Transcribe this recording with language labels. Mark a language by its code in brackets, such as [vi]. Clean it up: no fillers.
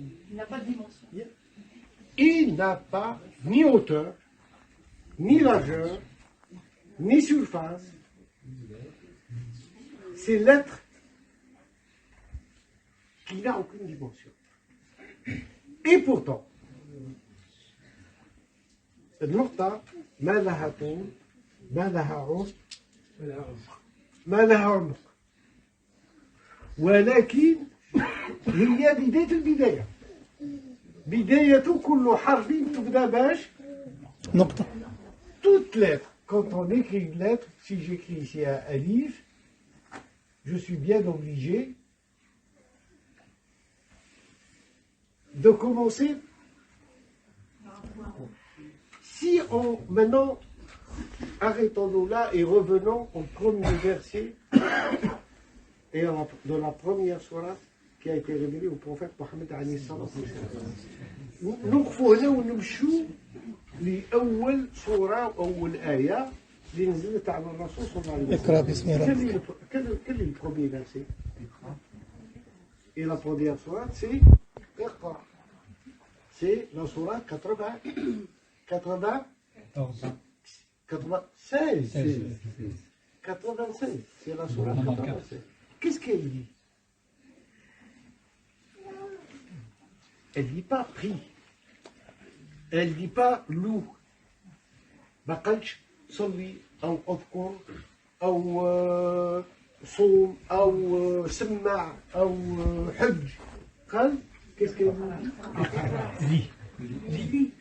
[fr] Il n'a pas de dimension. Il n'a pas ni hauteur, ni largeur, ni surface. C'est l'être qui n'a aucune dimension. Et pourtant, [ar] النقطة ما لها طول، ما لها عمق، ما لها عمق، ولكن هي بداية البداية. بداية كل حرف تبدأ باش نقطة. [fr] Toute lettre, quand on écrit une lettre, si j'écris ici un alif, je suis bien obligé de commencer. Si on, maintenant, arrêtons-nous là et revenons au premier verset et de la première sourate qui a été révélée au prophète Mohammed alayhi salam. [ar] نوقفوا هنا ونمشوا لأول سورة وأول آية اللي نزلت على الرسول صلى الله عليه وسلم. اقرأ باسم ربك. [fr] Quel est le premier verset? Et la première sourate, c'est Iqra. C'est la sourate 96. 96, c'est la sourate 96. Qu'est-ce qu'elle dit? Elle ne dit pas prie. Elle ne dit pas loue. [ar] ما قالش صلي أو أذكر أو صوم أو سمع أو حج. قال [fr] qu'est-ce qu'elle dit?